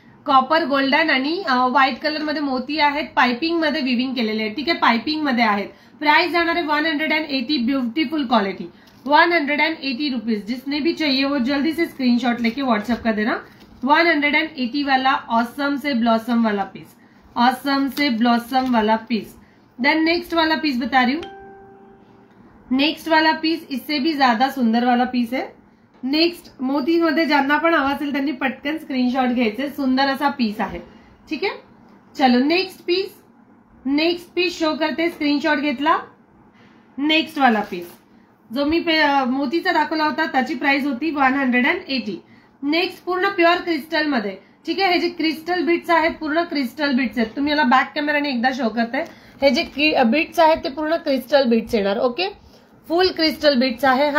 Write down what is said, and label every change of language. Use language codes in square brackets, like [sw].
[mr] Copper, golden आणि white colour मध्ये मोती आहेत, पाइपिंग मध्ये विविंग केलेले आहेत, ठीक आहे, पाइपिंग मध्ये आहेत। प्राइस जाणार आहे 180, ब्यूटीफुल क्वालिटी, 180 रुपीज। [hi] जिसने भी चाहिए वो जल्दी से स्क्रीनशॉट लेके व्हाट्सएप कर देना। 180 वाला ऑसम से ब्लॉसम वाला पीस, ऑसम से ब्लॉसम वाला पीस। देन नेक्स्ट वाला पीस बता रही हूँ। नेक्स्ट वाला पीस इससे भी ज्यादा सुंदर वाला पीस है। [mr] नेक्स्ट मोती मध्ये ज्यांना पण हवा असेल त्यांनी पटकन स्क्रीनशॉट घ्यायचे, सुंदर असा पीस आहे, ठीक आहे। चलो नेक्स्ट पीस शो करते, स्क्रीनशॉट घेतला। नेक्स्ट वाला पीस जो मी मोतीचा दाखवला होता त्याची प्राइस होती 180। नेक्स्ट पूर्ण प्युअर क्रिस्टल मध्ये, ठीक आहे। हे जे क्रिस्टल बीट्स आहेत पूर्ण क्रिस्टल बीट्स आहेत, तुम्ही याला बॅक कॅमेराने एकदा शो करते। हे जे बीट्स आहेत ते पूर्ण क्रिस्टल बीट्स येणार, ओके, फुल क्रिस्टल बीट्स आहे।